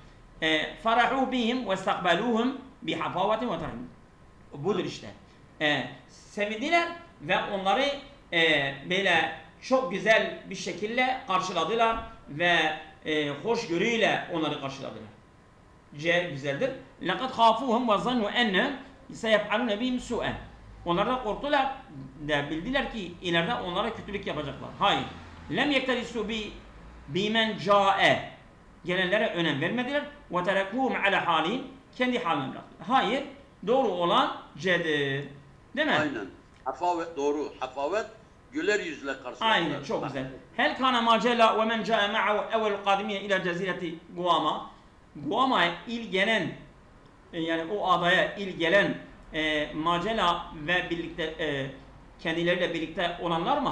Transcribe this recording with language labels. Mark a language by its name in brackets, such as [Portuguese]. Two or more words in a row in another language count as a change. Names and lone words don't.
[Arabic] فرحوا بهم واستقبلوهم بحفاوة وترحيب. [Turkish] Budur işte. Sevindiler ve onları böyle çok güzel bir şekilde karşıladılar ve hoşgörüyle onları karşıladılar. Güzeldir. [Arabic] لَقَدْ خَافُوهُمْ وَظَنُّوا اَنَّ سَيَفْعَلُونَ بِهِمْ سُوءًا [Turkish] Onlardan korktular ve bildiler ki ileride onlara kötülük yapacaklar. Hayır. [Arabic] لَمْ يَكْتَرِسُوا بِمَنْ جَاءَ [Turkish] Gelenlere önem vermediler. [Arabic] وَتَرَكُوهُمْ عَلَى حَالِهِمْ [Turkish] Kendi haline bıraktılar. Hayır. Doğru olan C'dir. Değil mi? Aynen. Hafavet doğru. Hafavet güler yüzle karşıladılar. Aynen, çok güzel. [Arabic] هل كان macela ومن جاء معه أول القادمين إلى جزيرة Guama. [Turkish] Guama'ya ilk gelen yani o adaya ilk gelen macela ve birlikte kendileriyle birlikte olanlar mı?